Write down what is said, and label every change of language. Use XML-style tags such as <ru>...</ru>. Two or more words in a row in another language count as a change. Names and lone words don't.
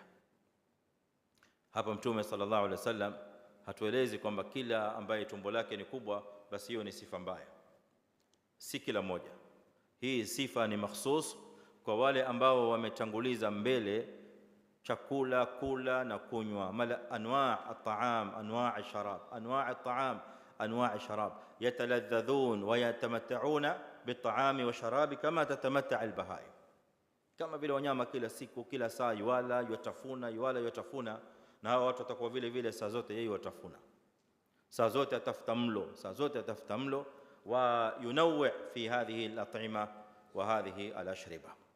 <sw>Hapa Mtume</sw> <ar>صلى الله عليه وسلم</ar> <sw>hatuelezi kwamba kila ambaye tumbo lake ni kubwa basi hiyo ni sifa mbaya. Si kila moja. Hii sifa ni mahsus kwa wale ambao wametanguliza mbele chakula, kula na kunywa,</sw> <ar>ملء أنواع الطعام أنواع الشراب أنواع الطعام أنواع الشراب,</ar> <sw>anwa' at-ta'am, anwa' ash-sharab,</sw> <ar>يتلذذون ويتمتعون بالطعام والشراب كما تتمتع البهائم.</ar> <sw>Kama vile wanyama kila siku kila saa yuala yatafuna, yuala yatafuna, na hawa watu watakuwa vile vile saa zote yeye watafuna, saa zote atafuta mlo, saa zote atafuta mlo.</sw> <ar>وينوع في هذه الأطعمة وهذه الأشربة.</ar>